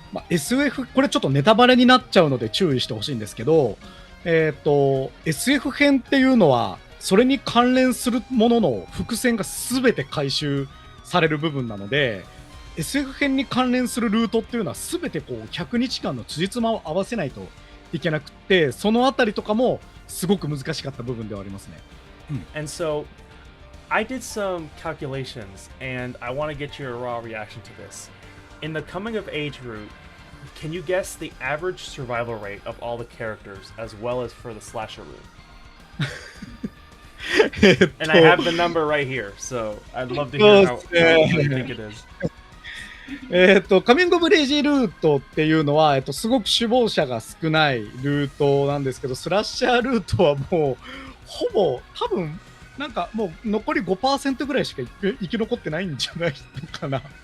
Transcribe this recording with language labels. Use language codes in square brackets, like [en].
[ja] SF これちょっとネタバレになっちゃうので注意してほしいんですけど、SF 編っていうのはそれに関連するものの伏線が全て回収される部分なので、SF 編に関連するルートっていうのは全てこう100日間の辻褄を合わせないといけなくて、そのあたりとかもすごく難しかった部分ではありますね。 [en] And so, I did some calculations, and I want to get your raw reaction to this. In the coming of age route, can you guess the average survival rate of all the characters as well as for the slasher route? And I have the number right here, so I'd love to hear how you think it is. [ja] カミングオブレイジールートっていうのは、すごく首謀者が少ないルートなんですけど、スラッシャールートはもうほぼ多分なんかもう残り 5% ぐらいしか生き残ってないんじゃないのかな。